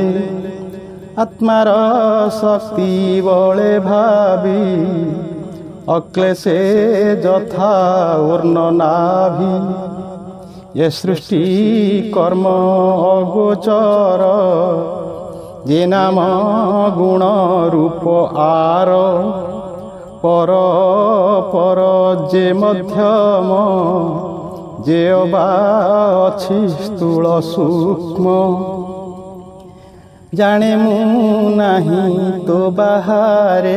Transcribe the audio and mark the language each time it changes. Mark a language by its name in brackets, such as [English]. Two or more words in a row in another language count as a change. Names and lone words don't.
[Odia] ଆତ୍ମାର ଶକ୍ତି ବଳେ ଭାବୀ। ଅକ୍ଳେଶେ ଯଥା ଊର୍ଣ୍ଣ ନାଭି। ଏ ସୃଷ୍ଟି କର୍ମ ଅଗୋଚର। ଯେ ନାମ ଗୁଣ ରୂପ ଆର। ପର ପର ଯେ ମଧ୍ୟମ। ଯେ ଅବା ଅଛି ସ୍ଥୂଳ ସୂକ୍ଷ୍ମ। ଜାଣେ ମୁଁ ନାହିଁ ତୋ ବାହାରେ।